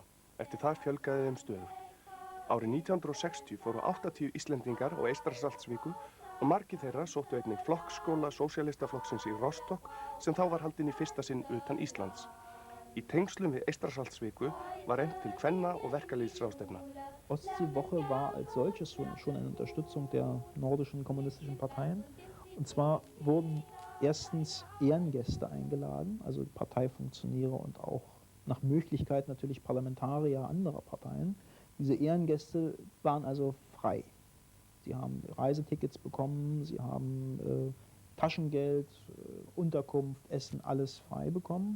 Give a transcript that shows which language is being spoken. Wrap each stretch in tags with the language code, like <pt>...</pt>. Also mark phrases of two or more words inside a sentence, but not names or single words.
<is>Eftir það fjölgaði þeim stöðugt. Árið 1960 fóru 80 Íslendingar á Eystrasaltsviku og margir þeirra sóttu einnig flokkskóla sósíalistaflokksins í Rostock sem þá var haldinn í fyrsta sinn utan Íslands. Í tengslum við Eystrasaltsviku war efnt til kvenna- og verkalýðsráðstefna.</is> <de>Ostseewoche war als solches schon eine Unterstützung der nordischen kommunistischen Parteien. Und zwar wurden erstens Ehrengäste eingeladen, also Parteifunktionäre und auch nach Möglichkeit natürlich Parlamentarier anderer Parteien. Diese Ehrengäste waren also frei. Sie haben Reisetickets bekommen, sie haben Taschengeld, Unterkunft, Essen, alles frei bekommen.</de>